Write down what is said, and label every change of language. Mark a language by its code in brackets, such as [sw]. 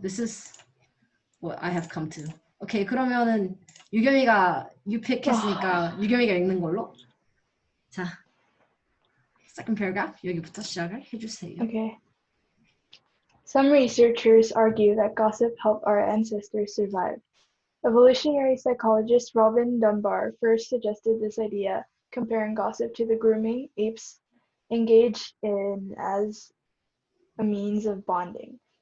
[en] This is what I have come to. [ko] Okay, 그러면은 유겸이가 [en] you pick [ko] 했으니까 유겸이가 읽는 걸로. 자, second paragraph 여기부터 시작을 해주세요. [en] Okay. Some researchers argue that gossip helped our ancestors survive. Evolutionary psychologist Robin Dunbar first suggested this idea, comparing gossip to the grooming apes engaged in as a means of bonding.